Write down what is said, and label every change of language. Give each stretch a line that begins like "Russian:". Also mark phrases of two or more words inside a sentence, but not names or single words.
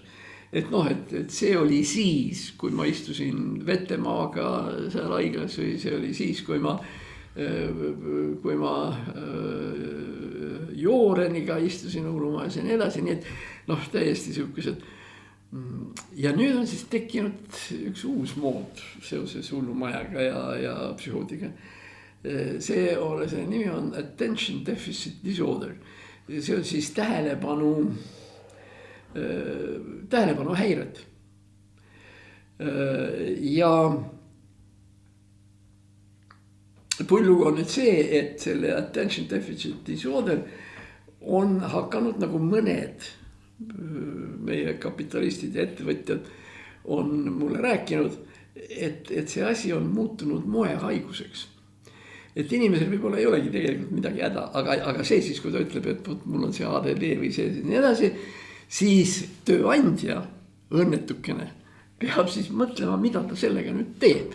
Estonian: Et see oli siis, kui ma istusin Vetemaaga seal haiglas või see oli siis, kui ma Jooreniga istusin hullumajas ja nii edasi, nii et täiesti sellised. Ja nüüd on siis tekkinud üks uus mood seoses hullumajaga ja psühhootiga. See nimi on
English: attention deficit disorder.
Estonian: See on siis tähelepanu häired. Ja pullug on nüüd see, et selle
English: attention deficit disorder
Estonian: on hakanud nagu mõned meie kapitalistid ja ettevõtjad on mulle rääkinud, et see asi on muutunud moehaiguseks. Et inimesel võib-olla ei olegi tegelikult midagi häda, aga see siis, kui ta ütleb, et mul on see ADD või see nii edasi, siis tööandja õnnetukene peab siis mõtlema, mida ta sellega nüüd teeb.